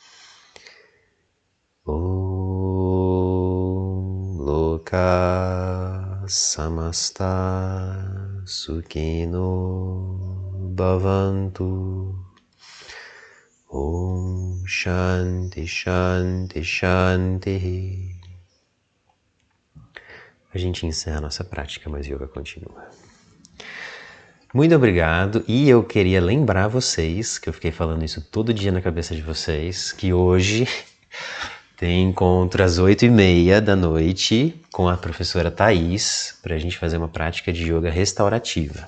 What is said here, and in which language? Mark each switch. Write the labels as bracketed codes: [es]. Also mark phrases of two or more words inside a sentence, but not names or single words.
[sa] ॐ लोकाः समस्ताः सुखिनो भवन्तु. ॐ शान्तिः शान्तिः शान्तिः. [pt] A gente encerra a nossa prática, mas yoga continua. Muito obrigado, e eu queria lembrar vocês, que eu fiquei falando isso todo dia na cabeça de vocês, que hoje tem encontro às 8h30 da noite com a professora Thaís, para a gente fazer uma prática de yoga restaurativa.